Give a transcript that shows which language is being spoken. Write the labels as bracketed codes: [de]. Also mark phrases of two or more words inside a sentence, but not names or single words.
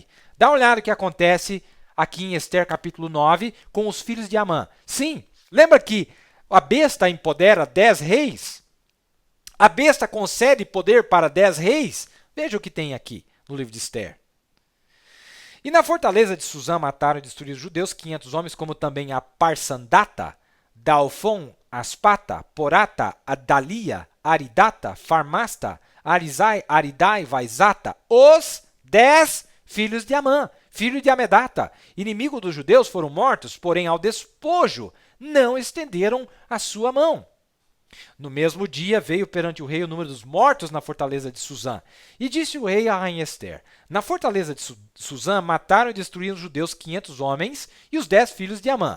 [pt] Dá uma olhada o que acontece aqui em Ester capítulo 9 com os filhos de Amã. Sim, lembra que a besta empodera 10 reis? A besta concede poder para 10 reis? Veja o que tem aqui no livro de Ester. E na fortaleza de Suzã mataram e destruíram os judeus 500 homens, como também a Parsandata, Dalfon, Aspata, Porata, Adalia, Aridata, Farmasta, Arizai, Aridai, Vaizata, os 10 filhos de Amã, filho de Hamedata, inimigo dos judeus, foram mortos, porém ao despojo não estenderam a sua mão. No mesmo dia veio perante o rei o número dos mortos na fortaleza de Suzã. E disse o rei à rainha Ester, na fortaleza de Suzã mataram e destruíram os judeus 500 homens e os 10 filhos de Amã.